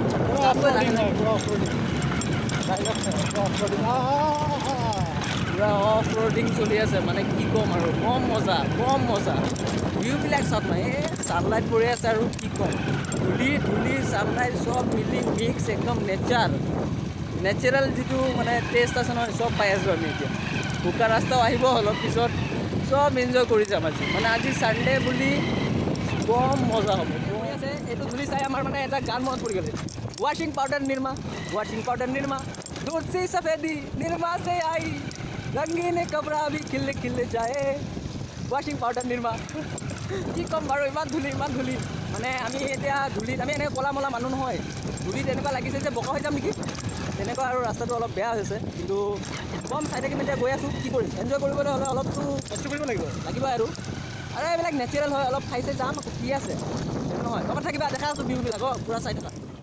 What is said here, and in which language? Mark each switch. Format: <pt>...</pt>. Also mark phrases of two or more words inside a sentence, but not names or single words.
<as>পুৰা</as> <en>off roading</en> <as>চলি আছে মানে কি ক'ম আৰু কম মজা ভিউবিলাক চাওক না এই ছানলাইট পৰি আছে আৰু কি ক'ম ধূলি ছানলাইট চব মিলি মিক্স একদম নেচাৰেল যিটো মানে টেষ্ট আছে নহয় চব পাই আছোঁ আমি এতিয়া বোকা ৰাস্তাও আহিব অলপ পিছত চব এনজয় কৰি যাম আজি মানে আজি ছানডে বুলি কম মজা হ'ব আছে এইটো ধূলি চাই আমাৰ মানে এটা গান মনত পৰি গ'লে</as> <en>washing powder</en> <as>নিৰ্মা</as> <hi>दूध से सफेदी निरमा से आई रंगीन कपड़ा भी खिल जाए</hi> <en>washing powder</en> <as>নিৰ্মা কি ক'ম বাৰু ইমান ধূলি মানে আমি এতিয়া ধূলিত আমি এনেকৈ ক'লা মলা মানুহ নহয় ধূলিত এনেকুৱা লাগিছে যে বকা হৈ যাম নেকি তেনেকুৱা আৰু ৰাস্তাটো অলপ বেয়া হৈছে কিন্তু কম চাই থাকিম এতিয়া গৈ আছোঁ কি কৰিম এনজয় কৰিবলৈ হ'লে অলপতো কষ্ট কৰিব লাগিব আৰু এইবিলাক নেচাৰেল হয় অলপ খাইছে যাম আকৌ কি আছে নহয় ক'ৰবাত থাকিবা দেখা আছোঁ বিহুবিলাক পূৰা চাই থকা</as>